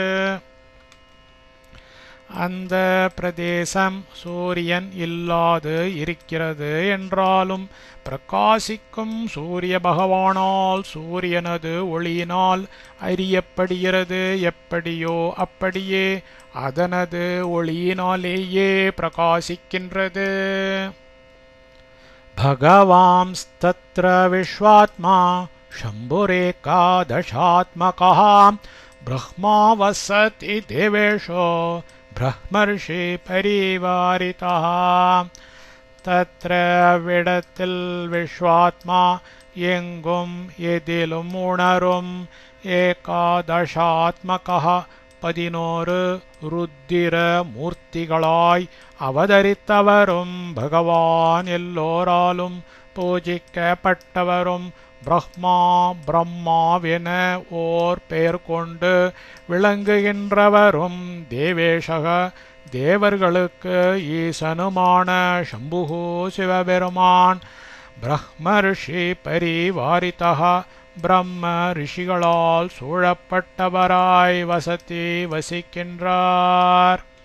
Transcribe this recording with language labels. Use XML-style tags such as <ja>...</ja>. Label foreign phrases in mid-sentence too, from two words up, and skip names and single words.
<ta>அந்த பிரதேசம் சூரியன் இல்லாது இருக்கிறது என்றாலும் பிரகாசிக்கும் சூரிய பகவானால் சூரியனது ஒளியினால் அறியப்படுகிறது. எப்படியோ அப்படியே அதனது ஒளியினாலேயே பிரகாசிக்கின்றது.</ta> <sa>भगवांस्तत्र विश्वात्मा शम्भुरेकादशात्मकः ब्रह्मा वसति देवेशो ब्रह्मर्षि परिवारितः. तत्र विडतिल विश्वात्मा</sa> <ta>எங்கும் எதிலும் உணரும்</ta> <sa>ஏகாதசாத்மகः</sa> <ta>11 ருத்திர மூர்த்திகளாய் அவதரித்தவரும் பகவான் எல்லோராலும் பூஜிக்கப்பட்டவரும் பிரம்மா பிரம்மாவென ஓர் பெயர் கொண்டு விளங்குகின்றவரும் தேவேஷக தேவர்களுக்கு ஈசனுமான சம்புகு சிவபெருமான்</ta> <sa>ब्रह्मर्षि परिवारितः</sa> <ta>பிரம்ம ரிஷிகளால் சூழப்பட்டவராய் வசிக்கின்றார்.</ta>